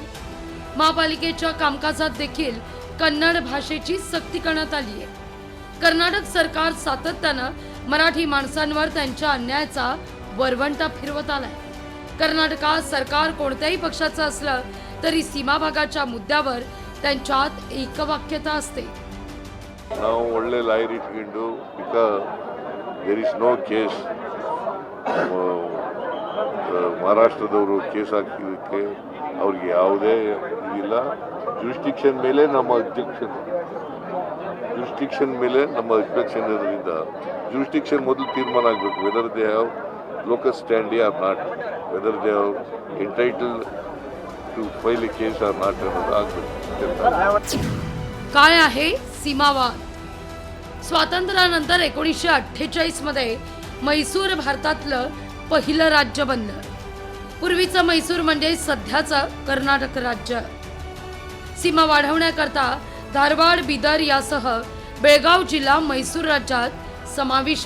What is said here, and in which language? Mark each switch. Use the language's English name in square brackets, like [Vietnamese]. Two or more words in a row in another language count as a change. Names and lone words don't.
[Marathi] महापालिकेच्या कामकाजात देखील कन्नड भाषेची सक्ती करण्यात आली आहे. कर्नाटक सरकार सातत्यानं मराठी माणसांवर त्यांच्या अन्यायाचा वरवंटा फिरवत आलाय. कर्नाटकात सरकार कोणत्याही पक्षाचं असलं तरी सीमा भागाच्या मुद्द्यावर त्यांच्यात एकवाक्यता असते. [Kannada] ನಾವು ಒಳ್ಳೆ ಲಾಯರ್ ಇಟ್ಕೊಂಡು [English] because there is no case [Kannada] ಮಹಾರಾಷ್ಟ್ರದವರು ಕೇಸ್ ಹಾಕಿದ್ದಕ್ಕೆ ಅವ್ರಿಗೆ ಯಾವುದೇ ಇದಿಲ್ಲ. ಜುರಿಸ್ಟಿಕ್ಷನ್ ಮೇಲೆ ನಮ್ಮ ಅಬ್ಜೆಕ್ಷನ್ ಇರೋದ್ರಿಂದ ಜುರಿಸ್ಟಿಕ್ಷನ್ ಮೊದಲು ತೀರ್ಮಾನ ಆಗಬೇಕು. [English] whether they have locus standi or not, whether they have entitle to file a case or not [Kannada] ಅನ್ನೋದು ಆಗಬೇಕು. [Marathi] काय आहे सीमावाद? स्वातंत्र्यानंतर 1948 मध्ये म्हैसूर भारतातलं पहिलं राज्य बनलं. पूर्वीचं म्हैसूर म्हणजे सध्याचं कर्नाटक राज्य. सीमा वाढवण्याकरता धारवाड, बिदर यासह बेळगाव जिल्हा म्हैसूर राज्यात समाविष्ट.